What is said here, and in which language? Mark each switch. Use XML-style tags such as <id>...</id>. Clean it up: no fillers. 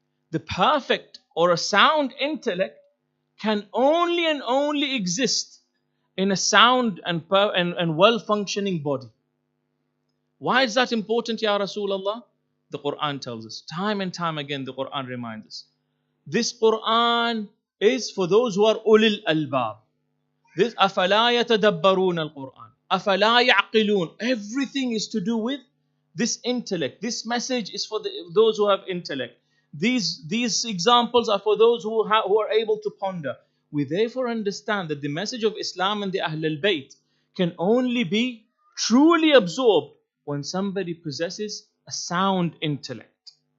<en>The perfect or a sound intellect can only and only exist in a sound and well-functioning body. Why is that important, Ya Rasulullah? The Quran tells us. Time and time again, the Quran reminds us. This Quran is for those who are ulil albab. This</en> <ar>أَفَلَا يَتَدَبَّرُونَ الْقُرْآنَ أَفَلَا يَعْقِلُونَ.</ar> <en>Everything is to do with this intellect. This message is for those who have intellect. These examples are for those who are able to ponder. We therefore understand that the message of Islam and the Ahl al-Bayt can only be truly absorbed when somebody possesses a sound intellect.</en>